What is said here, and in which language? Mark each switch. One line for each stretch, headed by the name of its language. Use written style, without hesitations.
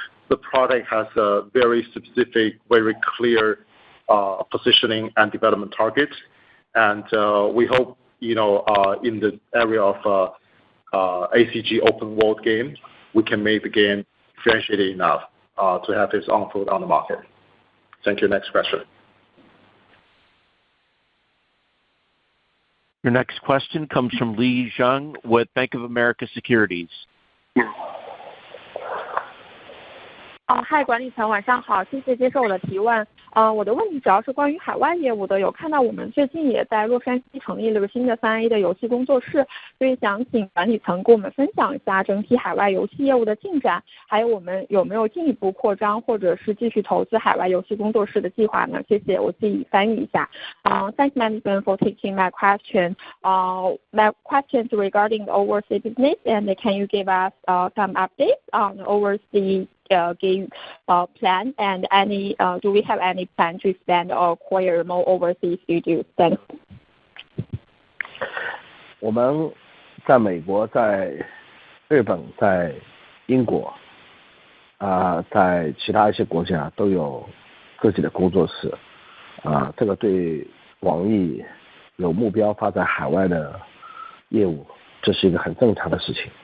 English: The product has a very specific, very clear positioning and development targets, and we hope in the area of ACG open world game, we can make the game differentiated enough to have its own foot on the market. Thank you. Next question. Your next question comes from Li Zhang with Bank of America Securities.
Chinese: 嗨，管理层晚上好，谢谢接受我的提问。我的问题主要是关于海外业务的，有看到我们最近也在洛杉矶成立了个新的3A 的游戏工作室，所以想请管理层跟我们分享一下整体海外游戏业务的进展，还有我们有没有进一步扩张或者是继续投资海外游戏工作室的计划呢？谢谢，我自己翻译一下。
English: Thanks management for taking my question. My question is regarding the overseas business, and can you give us some updates on overseas game plan, and do we have any plan to expand or acquire more overseas studios? Thanks.
Chinese: 我们在美国、在日本、在英国在其他一些国家都有自己的工作室这个对网易有目标发展海外的业务，这是一个很正常的事情。